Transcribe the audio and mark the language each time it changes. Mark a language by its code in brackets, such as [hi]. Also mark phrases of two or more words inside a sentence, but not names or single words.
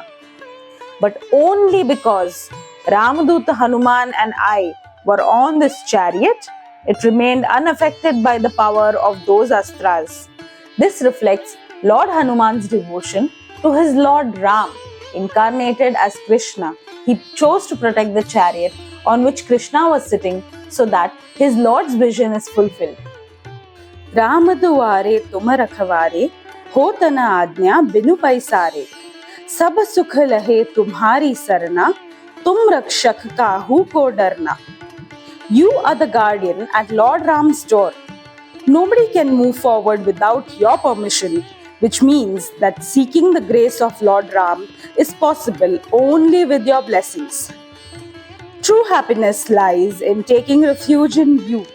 [en] But only because Ramaduta Hanuman and I were on this chariot, it remained unaffected by the power of those astras. This reflects Lord Hanuman's devotion to his Lord Ram, incarnated as Krishna. He chose to protect the chariot on which Krishna was sitting so that his Lord's vision is fulfilled. [awa] रामदुआरे तुम रखवारे, होत न आज्ञा बिनु पैसारे. सब सुख लहे तुम्हारी सरना, तुम रक्षक काहू को डरना. [en] You are the guardian at Lord Ram's door. Nobody can move forward without your permission, which means that seeking the grace of Lord Ram is possible only with your blessings. True happiness lies in taking refuge in you.